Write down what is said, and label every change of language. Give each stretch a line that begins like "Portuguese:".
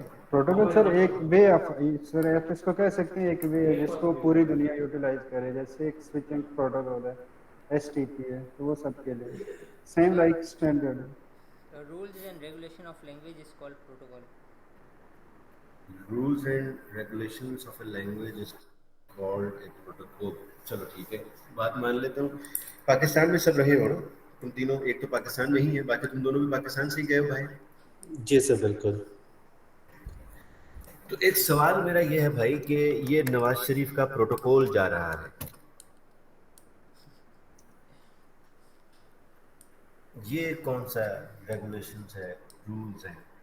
Urdu: Protocol سر ایک way of, سر آپ اس کو کہہ سکتے ہیں ایک وے ہے جس کو پوری دنیا یوٹیلائز کرے. جیسے ایک سوئچنگ پروٹوکول ہے، ایس ٹی پی ہے، تو وہ سب کے لیے
English: Same like standard. Rules and regulation of language is called protocol. Rules and regulations of a language is called a protocol.
Urdu: چلو ٹھیک ہے، بات مان لیتا ہوں. پاکستان میں سب رہے ہو نا تم تینوں؟ ایک تو پاکستان میں ہی ہے، باقی تم دونوں بھی پاکستان سے ہی گئے ہو بھائی. जी सर बिल्कुल. تو ایک سوال میرا یہ ہے بھائی کہ یہ نواز شریف کا پروٹوکول جا رہا ہے، یہ کون سا ریگولیشنز ہے، رولز ہیں؟